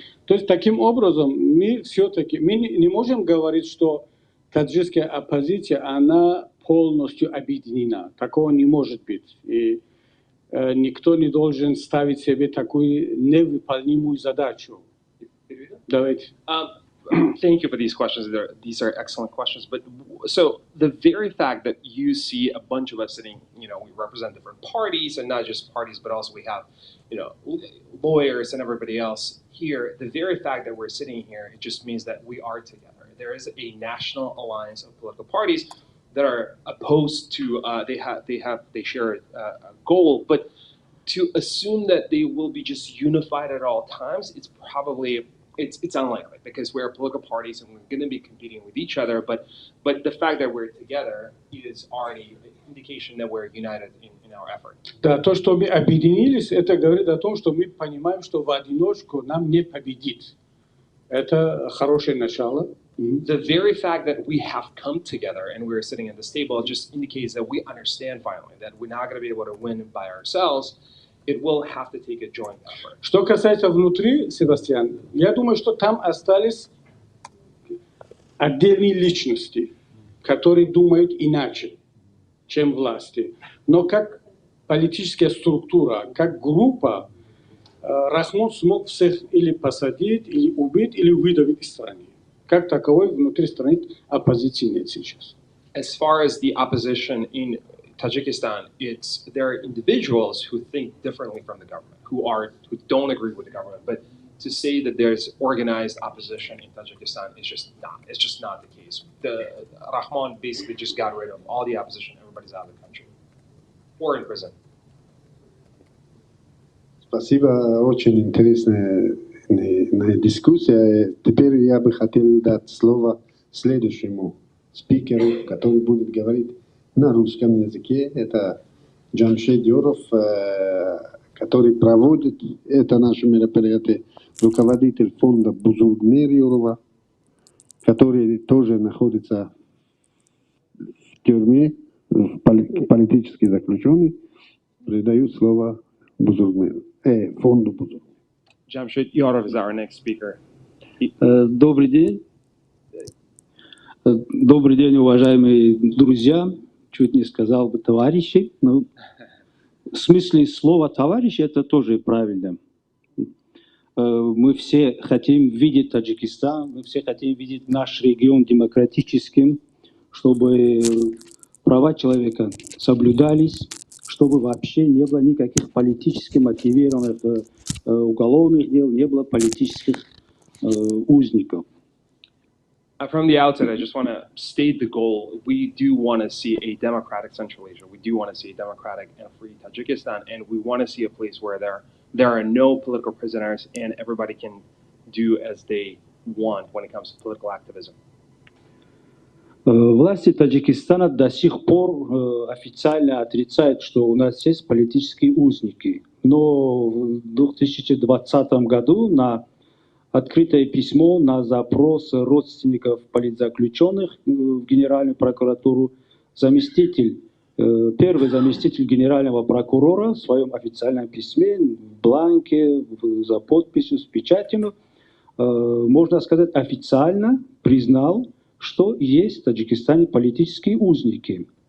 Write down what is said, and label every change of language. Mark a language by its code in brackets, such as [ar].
[ru] То есть, таким образом, мы все-таки не можем говорить, что таджикская оппозиция, она полностью объединена. Такого не может быть. И никто не должен ставить себе такую невыполнимую задачу. Давайте. [en] Thank you for these questions. These are excellent questions. But so the very fact that you see a bunch of us sitting, we represent different parties, and not just parties, but also we have, lawyers and everybody else here. The very fact that we're sitting here, it just means that we are together. There is a national alliance of political parties that are opposed to. They share a goal, but to assume that they will be just unified at all times, it's probably. It's unlikely, because we're political parties and we're going to be competing with each other. But the fact that we're together is already an indication that we're united in our effort. [ru] Да, то, что мы объединились, это говорит о том, что мы понимаем, что в одиночку нам не победить. Это хорошее начало. [en] The very fact that we have come together and we're sitting at this table just indicates that we understand finally that we're not going to be able to win by ourselves. It will have to take a joint effort. [ru] Что касается внутри, Себастьян, я думаю, что там остались отдельные личности, которые думают иначе, чем власти. Но как политическая структура, как группа, Рахмон смог всех или посадить, или убить, или выдавить из страны. Как таковой внутри страны оппозиции нет сейчас. [en] as far as the opposition in Tajikistan, there are individuals who think differently from the government, who don't agree with the government. But to say that there's organized opposition in Tajikistan is just not. It's just not the case. The Rahman basically just got rid of all the opposition. Everybody's out of the country or in prison. [ru] Спасибо, очень интересная дискуссия. Теперь я бы хотел дать слово следующему спикеру, который будет говорить на русском языке. Это Ҷамшед Ёров, который проводит это наше мероприятие, руководитель фонда Бузурмехр Ёрова, который тоже находится в тюрьме, политически заключенный. Передаю слово фонду Бузурмехр. [en] Ҷамшед Ёров is our next speaker. [ru] Добрый день. Добрый день, уважаемые друзья. Чуть не сказал бы товарищи. Но в смысле слова товарищи это тоже правильно. Мы все хотим видеть Таджикистан, мы все хотим видеть наш регион демократическим, чтобы права человека соблюдались, чтобы вообще не было никаких политически мотивированных уголовных дел, не было политических узников. [en] From the outset, I just want to state the goal. We do want to see a democratic Central Asia. We do want to see a democratic and free Tajikistan, and we want to see a place where there are no political prisoners and everybody can do as they want when it comes to political activism. [ru] Власти Таджикистана до сих пор официально отрицают, что у нас есть политические узники. Но в 2020 году на открытое письмо на запрос родственников политзаключенных в Генеральную прокуратуру первый заместитель генерального прокурора в своем официальном письме, в бланке, за подписью, с печатью, можно сказать, официально признал, что есть в Таджикистане политические узники.